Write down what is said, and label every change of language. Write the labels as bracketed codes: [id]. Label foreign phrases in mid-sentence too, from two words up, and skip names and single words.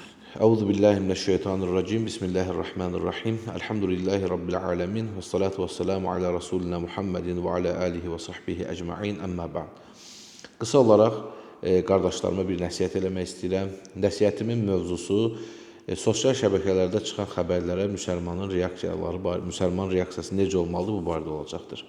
[ar] أعوذ بالله من الشيطان الرجيم. بسم الله الرحمن الرحيم. الحمد لله رب العالمين والصلاة والسلام على رسولنا محمد وعلى آله وصحبه أجمعين. أما بعد. [az] Qısa olaraq qardaşlarıma bir nəsihət eləmək istəyirəm. Nəsihətimin mövzusu sosial şəbəkələrdə çıxan xəbərlərə müsəlman reaksiyası necə olmalıdır bu barədə olacaqdır.